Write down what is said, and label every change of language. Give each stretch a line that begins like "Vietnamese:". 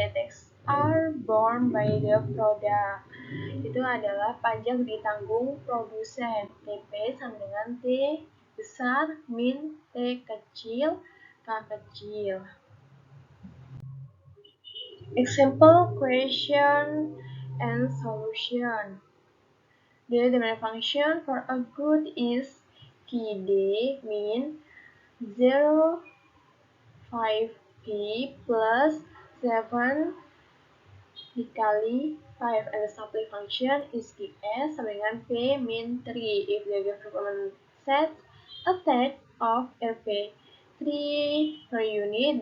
English: Tax are borne by the product.
Indonesian: Itu adalah pajak ditanggung produsen. TP sama dengan T besar min T kecil K kecil.
English: Example question and solution. The demand function for a good is QD min 0,5P plus 7 dikali 5, and the supply function is QS
Indonesian: sama dengan
English: P min 3 if the government sets a tax of Rp 3 per unit.